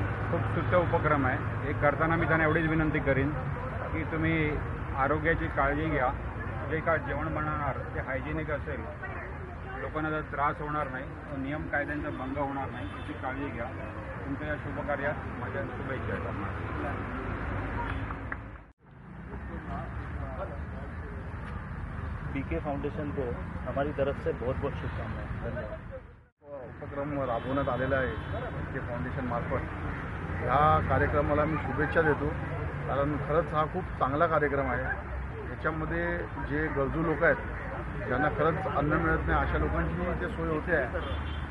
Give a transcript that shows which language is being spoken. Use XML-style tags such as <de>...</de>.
<mr>खूप स्तुत्य उपक्रम आहे। हे करताना मी त्यांना एवढीच विनंती करीन की तुम्ही आरोग्याची काळजी घ्या, जे काय जेवण बनवणार ते हायजेनिक असेल, लोकांना जर त्रास होणार नाही, नियम कायद्यांचा भंग होणार नाही याची काळजी घ्या। तुमच्या या शुभकार्यात माझ्या शुभेच्छा आहेत।</mr> <hi>BK फाउंडेशन को हमारी तरफ से बहुत बहुत शुभकामनाएं।</hi> <mr>धन्यवाद। उपक्रम राबवण्यात आलेला आहे BK फाउंडेशन मार्फत। ह्या कार्यक्रमाला मी शुभेच्छा देतो, कारण खरंच हा खूप चांगला कार्यक्रम आहे। याच्यामध्ये जे गरजू लोक आहेत, ज्यांना खरंच अन्न मिळत नाही, अशा लोकांची इथे सोय होते आहे।</mr>